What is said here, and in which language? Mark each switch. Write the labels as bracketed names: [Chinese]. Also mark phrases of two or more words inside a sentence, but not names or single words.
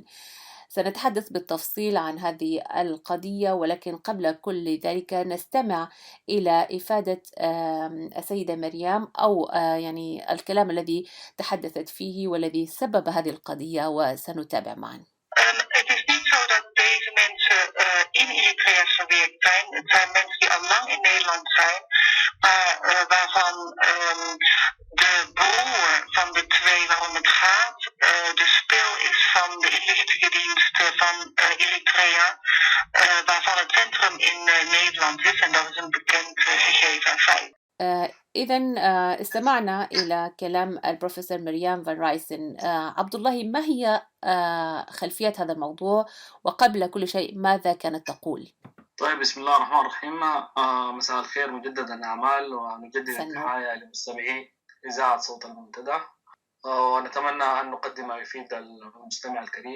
[Arabic] سنتحدث بالتفصيل عن هذه القضية، ولكن قبل كل ذلك نستمع إلى إفادة السيدة مريم أو يعني الكلام الذي تحدثت فيه والذي سبب هذه القضية، وسنتابع معا. [Dutch] Het is niet zo dat deze mensen in Eritrea verwerkt zijn. Het zijn mensen die al lang in Nederland zijn, maar waarvan de broer van de twee waarom het gaat de spil is van de inlichtingendiensten van Eritrea, waarvan het centrum in Nederland is. En dat is een bekend gegeven en feit. [Arabic] إذن استمعنا إلى كلام البروفيسور مريم فان رايسن. عبد الله، ما هي خلفية هذا الموضوع، وقبل كل شيء ماذا كانت تقول؟ طيب، بسم الله الرحمن الرحيم. مساء الخير مجددا أعمال، ونجدد التحية لمستمعي إذاعة صوت المنتدى، ونتمنى أن نقدم ما يفيد المستمع الكريم.